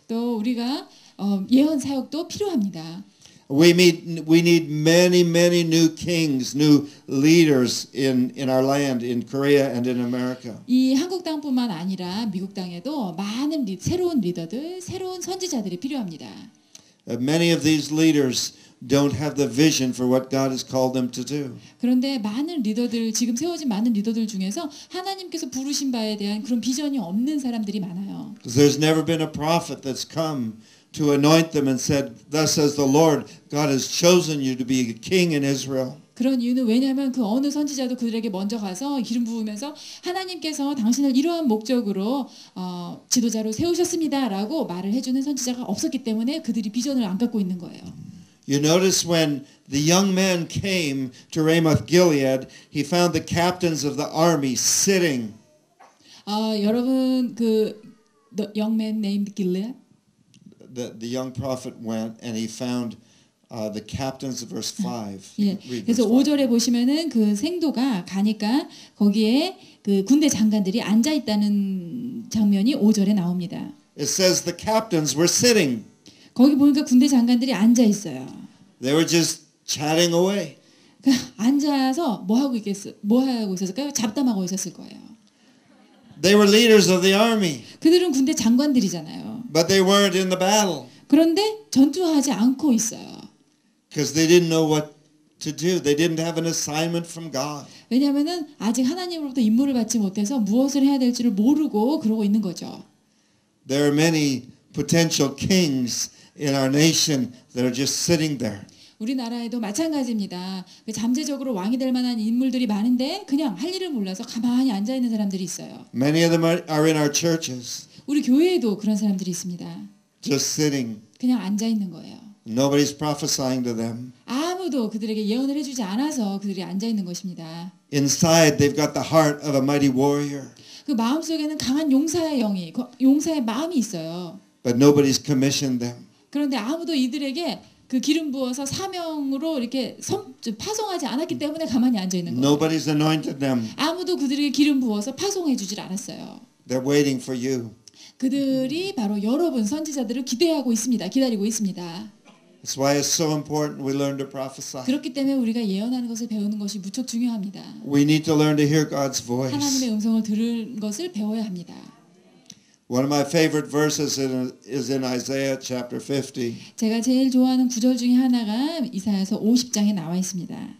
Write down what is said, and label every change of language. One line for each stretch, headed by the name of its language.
Korean: 또 우리가 예언 사역도 필요합니다.
English: We need many new kings, new leaders in our land, in Korea and in America.
Korean: 이 한국 땅뿐만 아니라 미국 땅에도 많은 새로운 리더들, 새로운 선지자들이 필요합니다.
English: Many of these leaders don't have the vision for what God has called them to do.
Korean: 그런데 많은 리더들, 지금 세워진 많은 리더들 중에서 하나님께서 부르신 바에 대한 그런 비전이 없는 사람들이 많아요.
English: Because there's never been a prophet that's come to anoint them and said, "Thus says the Lord, God has chosen you to be a king in Israel."
Korean: 그런 이유는 왜냐하면 그 어느 선지자도 그들에게 먼저 가서 기름 부으면서 하나님께서 당신을 이러한 목적으로 지도자로 세우셨습니다라고 말을 해주는 선지자가 없었기 때문에 그들이 비전을 안 갖고 있는 거예요.
English: You notice when the young man came to Ramoth Gilead, he found the captains of the army sitting.
Korean: 여러분 그
English: the young man named Gilead The young prophet went and he found the captains of verse 5.
Korean: 예.
English: Read
Korean: 그래서
English: verse 5.
Korean: 5절에 보시면은 그 생도가 가니까 거기에 그 군대 장관들이 앉아 있다는 장면이 5절에 나옵니다.
English: It says the captains were sitting.
Korean: 거기 보니까 군대 장관들이 앉아 있어요.
English: They were just chatting away.
Korean: 앉아서 뭐 하고 있었을까요? 잡담하고 있었을 거예요.
English: They were leaders of the army,
Korean: 그들은 군대 장관들이잖아요.
English: but they weren't in the battle
Korean: 그런데 전투하지 않고 있어요.
English: because they didn't know what to do. They didn't have an assignment from God.
Korean: 왜냐하면은 아직 하나님으로부터 임무를 받지 못해서 무엇을 해야 될지를 모르고 그러고 있는 거죠.
English: There are many potential kings in our nation that are just sitting there.
Korean: 우리나라에도 마찬가지입니다. 잠재적으로 왕이 될 만한 인물들이 많은데 그냥 할 일을 몰라서 가만히 앉아 있는 사람들이 있어요.
English: Many of them are in our churches,
Korean: 우리 교회에도 그런 사람들이 있습니다.
English: just sitting.
Korean: 그냥 앉아 있는 거예요.
English: Nobody's prophesying to them.
Korean: 아무도 그들에게 예언을 해주지 않아서 그들이 앉아 있는 것입니다.
English: Inside, they've got the heart of a mighty warrior,
Korean: 그 마음 속에는 강한 용사의 영이, 용사의 마음이 있어요.
English: but nobody's commissioned them.
Korean: 그런데 아무도 이들에게 그 기름 부어서 사명으로 이렇게 파송하지 않았기 때문에 가만히 앉아 있는 거예요.
English: Nobody's anointed them.
Korean: 아무도 그들에게 기름 부어서 파송해 주질 않았어요.
English: They're waiting for you.
Korean: 그들이 바로 여러분 선지자들을 기대하고 있습니다. 기다리고 있습니다.
English: That's why it's so important we learn to prophesy.
Korean: 그렇기 때문에 우리가 예언하는 것을 배우는 것이 무척 중요합니다.
English: We need to learn to hear God's voice.
Korean: 하나님의 음성을 들을 것을 배워야 합니다.
English: One of my favorite verses is in Isaiah chapter 50.
Korean: 제가 제일 좋아하는 구절 중에 하나가 이사야서 50장에 나와 있습니다.